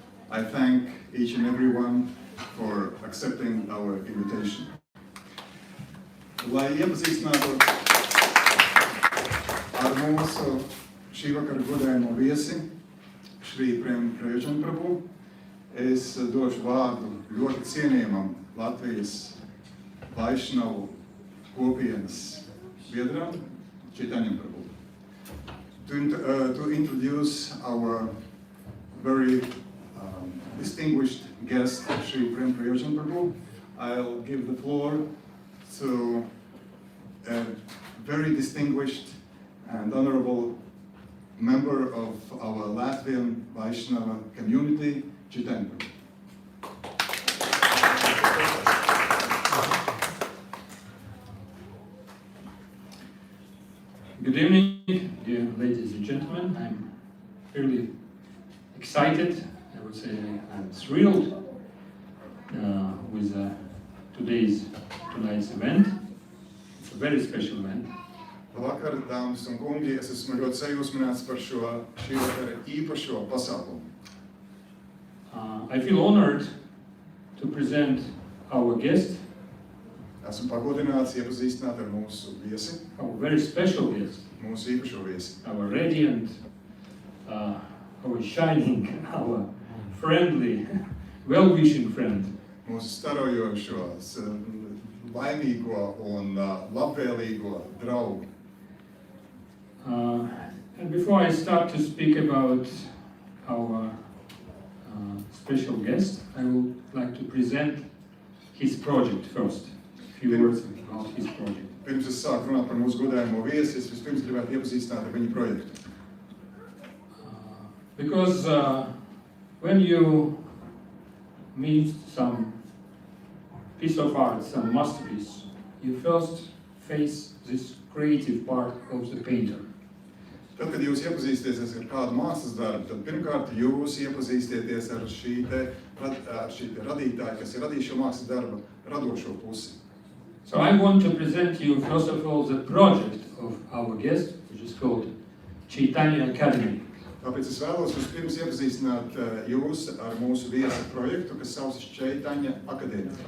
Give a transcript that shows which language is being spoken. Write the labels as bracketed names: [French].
[English] I thank each and every one for accepting our invitation. [Latvian] Lai iepazīstinātu ar mūsu šī vakara godājumo viesi, Šrī Prem Prayojan Prabhu, es došu vārdu ļoti cienījamam Latvijas Vaišnavu kopienas biedram, Chaitanyam Prabhu. [English] To introduce our very distinguished guest, Shri Prem Prayojan Prabhu, I'll give the floor to a very distinguished and honorable member of our Latvian Vaishnava community, Chaitanya Prabhu. Good evening, dear ladies and gentlemen. I'm really excited, I would say I'm thrilled with tonight's event. It's a very special event. [Latvian] Labvakar, dāmas un kungi, es esmu ļoti sajūsmināts par šī vakara īpašo pasākumu. [English] I feel honored to present our guest, [Latvian] Esmu pagodināts iepazīstināt ar mūsu viesi, [English] our very special guest, [Latvian] mūsu īpašo viesi, [English] our radiant, our shining, our friendly, well-wishing friend. [Latvian] mūsu starojošo, laimīgo un labvēlīgo draugu. [English] And before I start to speak about our special guest, I would like to present his project first. A few words about his project. [Latvian] Pirms es sāku runāt par mūsu godājumo viesi, es vispirms gribētu iepazīstināt ar viņa projektu. [English] Because when you meet some piece of art, some masterpiece, you first face this creative part of the painter. [Latvian] Tad, kad jūs iepazīsties ar kādu mākslas darbu, tad pirmkārt jūs iepazīstieties ar šī radītāja, kas ir radījis šo mākslas darbu radošo pusi. [English] So I want to present you first of all the project of our guest, which is called Chaitanya Academy. [Latvian] Tāpēc es vēlos vispirms iepazīstināt jūs ar mūsu viesa projektu, kas saucas Chaitanya Academy.